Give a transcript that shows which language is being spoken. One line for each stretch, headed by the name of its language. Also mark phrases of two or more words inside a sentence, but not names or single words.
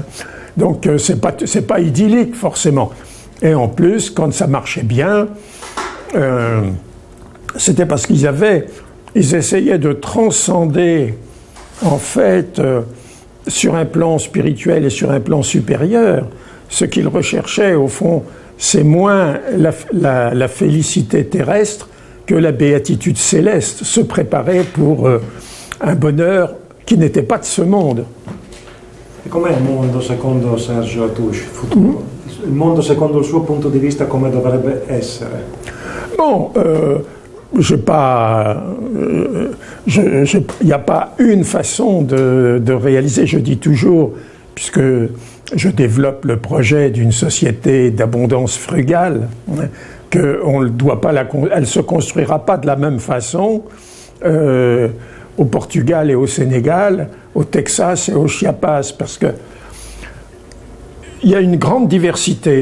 French: Donc c'est pas idyllique forcément. Et en plus, quand ça marchait bien, c'était parce ils essayaient de transcender, en fait, sur un plan spirituel et sur un plan supérieur. Ce qu'ils recherchaient, au fond, c'est moins la félicité terrestre que la béatitude céleste, se préparer pour un bonheur qui n'était pas de ce monde.
Italian: E com'è il mondo secondo Sergio Atouche, futuro? Il mondo secondo il suo punto di vista come dovrebbe essere?
French: Bon, il n'y a pas une façon de réaliser. Je dis toujours, puisque je développe le projet d'une société d'abondance frugale, hein, qu'on ne doit pas elle se construira pas de la même façon au Portugal et au Sénégal, au Texas et au Chiapas, parce que il y a une grande diversité.